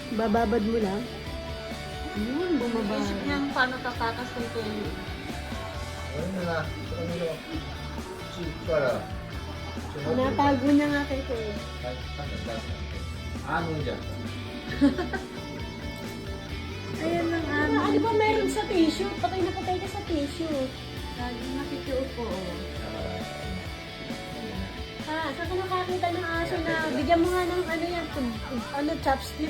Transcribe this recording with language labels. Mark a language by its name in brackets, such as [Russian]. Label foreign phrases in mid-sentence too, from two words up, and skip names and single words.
[Filipino] Bababad mo lang? Yun, bumaba. Isip niyang paano tatakas ng tuloy. [Japanese] これなら、それを、チープから、 [Filipino] Pinatago niya nga kay Ken. ano dyan? Ayan lang Ano ba meron sa tissue? Patay na patay ka sa tissue. Lagi nakikiupo. Ha, saan ka nakakita ng aso na bigyan mo nga ng ano yan, chopstick.